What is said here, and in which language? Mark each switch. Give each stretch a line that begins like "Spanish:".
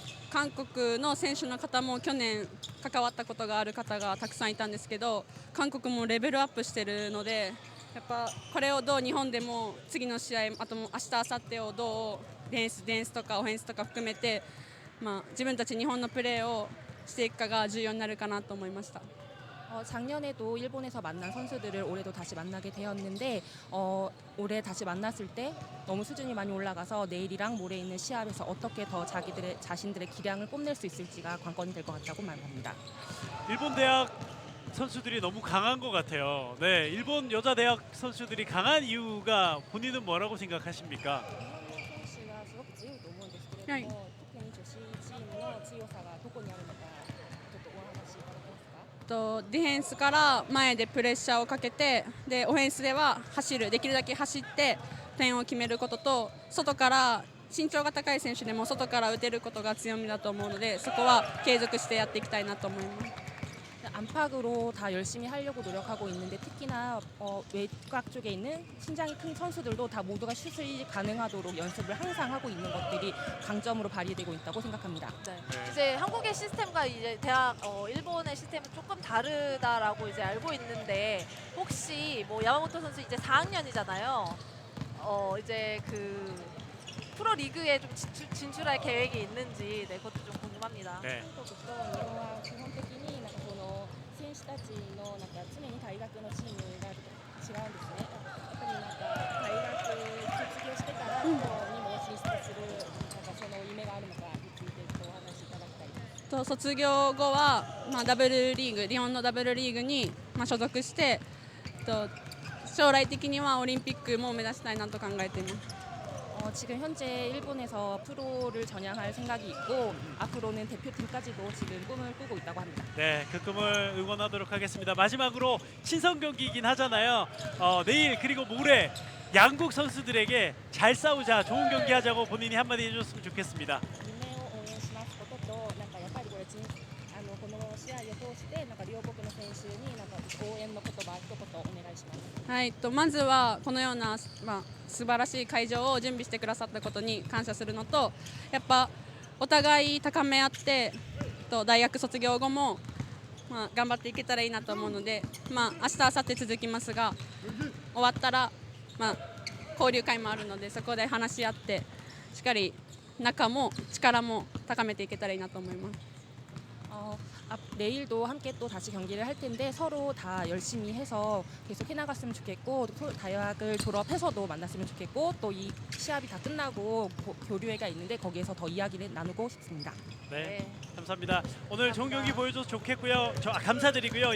Japanese: 韓国の選手の方も去年関わったことがある方がたくさんいたんですけど韓国もレベルアップしてるのでやっぱこれをどう日本でも次の試合あと明日明後日をどうディフェンスとかオフェンスとか含めて、自分たち日本のプレーをしていくかが重要になるかなと思いました。
Korean: 작년에도 일본에서 만난 선수들을 올해도 다시 만나게 되었는데 올해 다시 만났을 때 너무 수준이 많이 올라가서 내일이랑 모레 있는 시합에서 어떻게 더 자신들의 기량을 뽐낼 수 있을지가 관건이 될 것 같다고 말합니다. 일본 대학 선수들이 너무 강한 것 같아요. 네, 일본 여자 대학 선수들이 강한 이유가 본인은 뭐라고 생각하십니까?
Japanese: ディフェンスから前でプレッシャーをかけてでオフェンスでは走るできるだけ走って点を決めることと外から身長が高い選手でも外から打てることが強みだと思うのでそこは継続してやっていきたいなと思います。
Korean: 안팎으로 다 열심히 하려고 노력하고 있는데 특히나 외곽 쪽에 있는 신장이 큰 선수들도 다 모두가 슛이 가능하도록 연습을 항상 하고 있는 것들이 강점으로 발휘되고 있다고 생각합니다. 네. 이제 한국의 시스템과 이제 대학 일본의 시스템은 조금 다르다라고 이제 알고 있는데 혹시 뭐 야마모토 선수 이제 4학년이잖아요. 이제 그 프로 리그에 좀 진출할 계획이 있는지 네, 그것도 좀 궁금합니다. 네.
Japanese: 選手たちの常に大学のチームが違うんですね。やっぱり大学卒業してからプロにも進出するその夢があるのかについてお話しいただきたいです。卒業後はダブルリーグ日本のダブルリーグに所属して将来的にはオリンピックも目指したいなと考えています。
Korean: 지금 현재 일본에서 프로를 전향할 생각이 있고 앞으로는 대표팀까지도 지금 꿈을 꾸고 있다고 합니다. 네, 그 꿈을 응원하도록 하겠습니다. 마지막으로 친선 경기이긴 하잖아요. 내일 그리고 모레 양국 선수들에게 잘 싸우자, 좋은 경기 하자고 본인이 한마디 해줬으면 좋겠습니다.
Japanese: はい、まずはこのような、素晴らしい会場を準備してくださったことに感謝するのとやっぱお互い高め合って大学卒業後も、頑張っていけたらいいなと思うので、明日明後日続きますが終わったら、交流会もあるのでそこで話し合ってしっかり仲も力も高めていけたらいいなと思います。
Korean: 내일도 함께 또 다시 경기를 할 텐데 서로 다 열심히 해서 계속 해나갔으면 좋겠고 대학을 졸업해서도 만났으면 좋겠고 또 이 시합이 다 끝나고 교류회가 있는데 거기에서 더 이야기를 나누고 싶습니다. 네, 감사합니다. 오늘 좋은 경기 보여줘서 좋겠고요. 감사드리고요.